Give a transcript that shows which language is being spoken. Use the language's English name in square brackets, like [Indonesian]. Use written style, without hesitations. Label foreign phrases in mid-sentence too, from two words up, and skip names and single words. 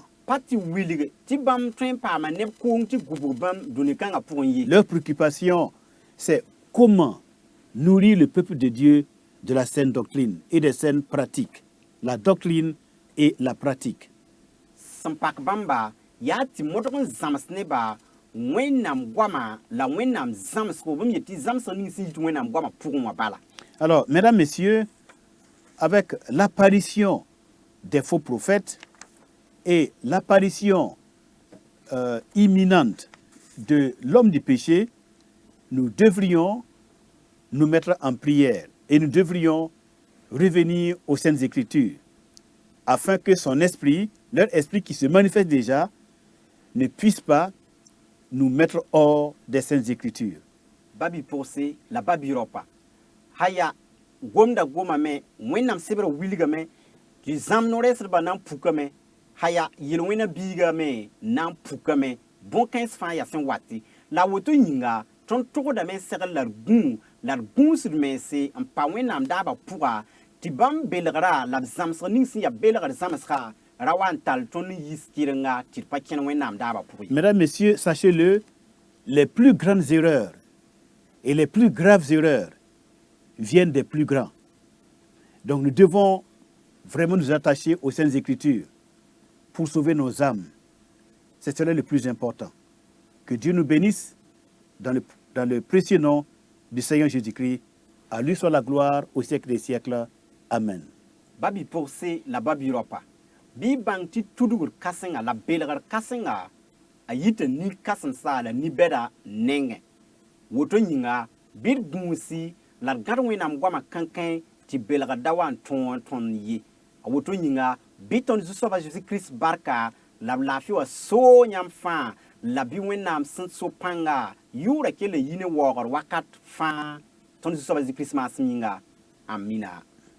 [Mossi] Pa tɩ wilg tɩ bãmb tõe n paama neb koong tɩ gubg bãmb dũni-kãngã pʋgẽ ye. [French] Leur préoccupation, c'est comment nourrir le peuple de Dieu de la saine doctrine et des saines pratiques. La doctrine et la pratique. [Mossi] Sẽn pak bãmba yaa tɩ modg n zãms nebã wẽnnaam goama la wẽnnaam zãmsgo bãmb yetɩ zãmsg ning sẽn yit wẽnnaam goamã pʋgẽ wã bala. [French] Alors, mesdames, messieurs, avec l'apparition des faux prophètes et l'apparition imminente de l'homme du péché, nous devrions nous mettre en prière et nous devrions revenir aux Saintes Écritures afin que son esprit, leur esprit qui se manifeste déjà, ne puisse pas nous mettre hors des Saintes Écritures. [Mossi] Babi pʋgse la babi ropa haya gomda gomame wẽnnaam sebr wilgame tɩ zãmb no-rɛɛsdbã na n pukame haya yel-wẽna biigame na n pukame bõn-kãens fãa yaa sẽn wate la woto yĩnga tõnd tʋgdame segl la d gũ la d gũusd mense n pa wẽnnaam daabã pʋga tɩ bãmb belgra la b zãmsg ning sẽn yaa belgd zãmsga ra wa n tall tõnd n yiis kɩrenga tɩ d pa kẽn wẽnnaam daabã pʋgẽ. [French] Mesdames, messieurs, sachez-le, les plus grandes erreurs et les plus graves erreurs viennent des plus grands. Donc nous devons vraiment nous attacher aux Saintes Écritures pour sauver nos âmes. C'est cela le plus important. Que Dieu nous bénisse dans le précieux nom du Seigneur Jésus-Christ. À lui soit la gloire au siècle des siècles. Amen. [Mossi] Babi pʋgse la babi ropa bɩ bãng tɩ tudgr kãsenga la belgr kãsenga a yita nin-kãsemsa la ni-bɛda nengẽ woto yĩnga bɩ d gũusi la d gãd wẽnnaam goamã kãnkẽ tɩ belgd da wa n tõog tõnd ye a woto yĩnga bɩ tõnd zu-soabã Zeezi-Kirist barka la b laafɩ wã soo yãmb fãa la bɩ wẽnnaam sẽn so pãnga yʋʋra kell n yi ne waoogr wakat fãa tõnd zu-soabã Zeezi-Kirist maasem yĩnga amina.